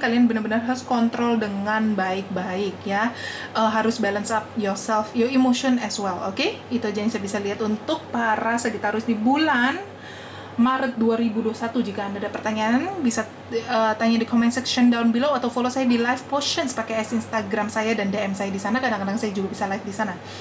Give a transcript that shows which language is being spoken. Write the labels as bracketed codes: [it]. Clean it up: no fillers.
[id] Kalian benar-benar harus kontrol dengan baik-baik ya. Harus [en] balance up yourself, your emotion as well. [id] Oke, itu aja yang saya bisa lihat untuk para Sagittarius di bulan Maret 2021. Jika Anda ada pertanyaan, bisa tanya di [en] comment section down below [id] atau follow saya di live potions pakai Instagram saya dan DM saya di sana. Kadang-kadang saya juga bisa live di sana.